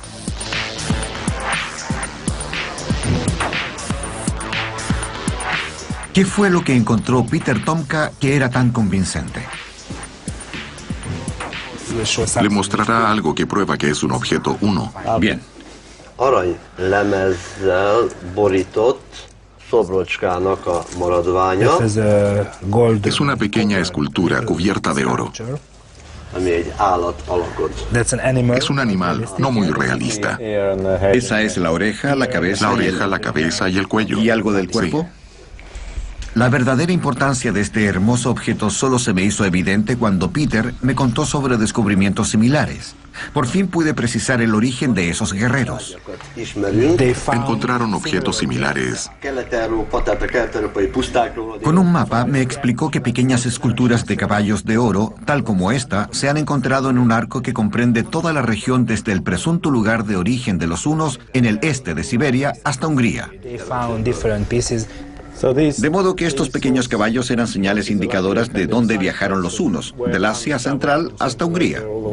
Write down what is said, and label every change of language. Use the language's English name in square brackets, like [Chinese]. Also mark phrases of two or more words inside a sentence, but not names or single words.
[Spanish] ¿Qué fue lo que encontró Peter Tomka que era tan convincente? Le mostrará algo que prueba que es un objeto uno. Bien. [Hungarian] Aranylemezzel borított szobrocskának a maradványa, [Spanish] Es una pequeña escultura cubierta de oro. [Hungarian] ami egy állat alakot. [Spanish] Es un animal no muy realista. Esa es la oreja, la cabeza, La oreja, la cabeza y el cuello. ¿Y algo del Sí. cuerpo? La verdadera importancia de este hermoso objeto solo se me hizo evidente cuando Peter me contó sobre descubrimientos similares. Por fin pude precisar el origen de esos guerreros. [Hungarian] Ismerünk. [Spanish] Encontraron objetos similares. [Hungarian] Kelet-Európa, tehát a kelet-európai pusztákról. [Spanish] Con un mapa me explicó que pequeñas esculturas de caballos de oro, tal como esta, se han encontrado en un arco que comprende toda la región desde el presunto lugar de origen de los hunos en el este de Siberia hasta Hungría. De modo que estos pequeños caballos eran señales indicadoras de dónde viajaron los hunos, del Asia Central hasta Hungría.